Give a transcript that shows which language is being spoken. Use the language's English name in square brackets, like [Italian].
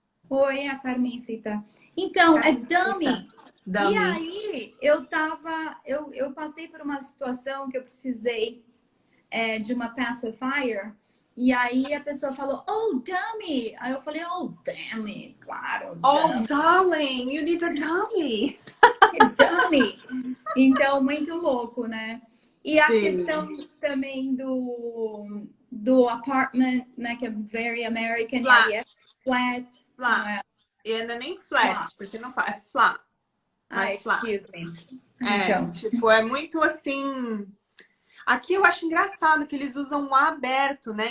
[Portuguese] Oi, a Carmencita. Então, é dummy. [English] Dummy. [Portuguese] E aí, eu passei por uma situação que eu precisei de uma pacifier. E aí a pessoa falou, oh, dummy. Aí eu falei, oh, [English] damn it. [Portuguese] Claro, [English] oh, darling, you need a dummy. [Portuguese] Dummy. Então, muito louco, né? E a questão também do apartment, né? Que é [English] very American. Flat. [Portuguese] E aí é flat. [English] Flat. [Portuguese] É? E não é nem flat, porque não fala, é flat. [English] Excuse me. [Portuguese] Então. Tipo, é muito assim... Aqui eu acho engraçado que eles usam o A aberto, né?